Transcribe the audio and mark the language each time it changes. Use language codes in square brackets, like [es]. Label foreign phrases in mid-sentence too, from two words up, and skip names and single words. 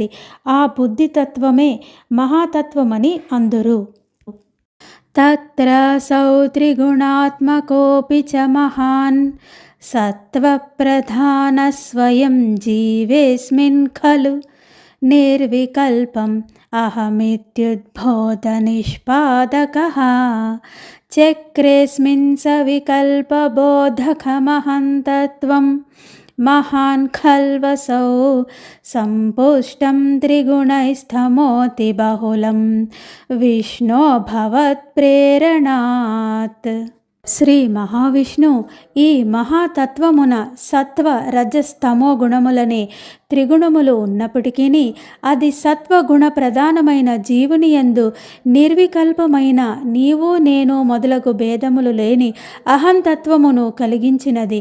[te] ఆ బుద్ధితత్వమే మహాతత్వమని అందురు. [sa] తత్ర సౌ త్రిగుణాత్మకోపి చ మహాన్ సత్వప్రధాన స్వయం జీవేస్మిన్ ఖలు నిర్వికల్పం अहमित्युद्बोधनिष्पादकः चक्रेऽस्मिन् सविकल्पबोधकमहन्तत्वं महान् खल्वसौ सम्पुष्टं त्रिगुणैस्तमोतिबहुलं विष्णो भवत्प्रेरणात्। [te] శ్రీ మహావిష్ణు ఈ మహాతత్వమున సత్వ రజస్తమో గుణములనే త్రిగుణములు ఉన్నప్పటికీ అది సత్వగుణ ప్రధానమైన జీవుని యందు నిర్వికల్పమైన నీవు నేను మొదలగు భేదములు లేని అహంతత్వమును కలిగించినది.